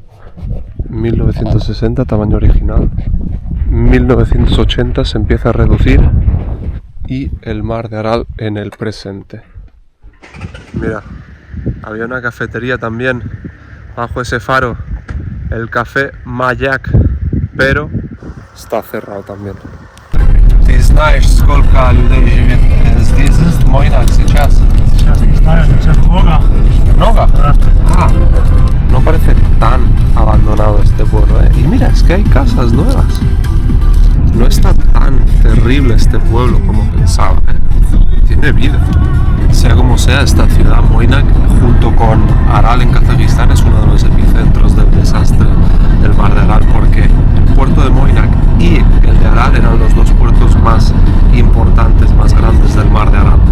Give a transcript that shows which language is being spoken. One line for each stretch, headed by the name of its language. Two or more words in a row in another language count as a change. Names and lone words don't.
Spanish: 1960, tamaño original. 1980 se empieza a reducir. Y el Mar de Aral en el presente. Mira, había una cafetería también bajo ese faro. El café Mayak. Pero está cerrado también.
Russian: Ты знаешь, сколько людей живет здесь, в Moynac, сейчас? Сейчас не знаю, сейчас много. ¿Много?
Spanish: Ah, no parece tan abandonado este pueblo, ¿eh? Y mira, es que hay casas nuevas. No está tan terrible este pueblo como pensaba, ¿eh? Tiene vida. Sea como sea, esta ciudad, Moynac, junto con Aral en Kazajistán, es uno de los epicentros del desastre del Mar de Aral, porque el puerto de Moynac y el de Aral eran los dos puertos más importantes, más grandes del Mar de Aral.